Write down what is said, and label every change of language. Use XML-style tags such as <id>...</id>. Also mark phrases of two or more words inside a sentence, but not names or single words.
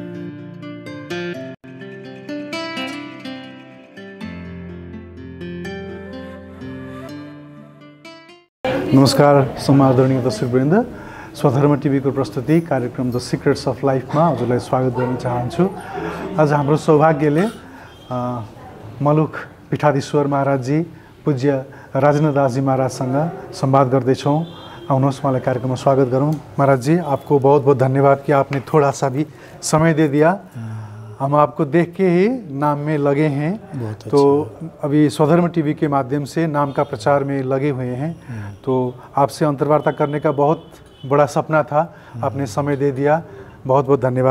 <ne>नमस्कार समादरणीय दर्शकवृन्द, स्वधर्म टिभीको प्रस्तुति कार्यक्रम द सिक्रेट्स अफ लाइफमा हजुरलाई स्वागत गर्न चाहन्छु। आज हाम्रो सौभाग्यले मलुक पीठाधीश्वर महाराजजी पूज्य राजेन्द्र दासजी महाराजसँग संवाद गर्दैछौँ। आउनुहोस् उहाँलाई कार्यक्रममा स्वागत गरौँ।</ne> <hi>महाराज जी, आपको बहुत बहुत धन्यवाद कि आपने थोड़ा सा भी समय दे दिया। हम आपको देख के ही नाम में लगे हैं, तो अभी स्वधर्म टीवी के माध्यम से नाम का प्रचार में लगे हुए हैं। तो आपसे अंतर्वार्ता करने का बहुत बड़ा सपना था, आपने समय दे दिया, बहुत बहुत धन्यवाद।</hi>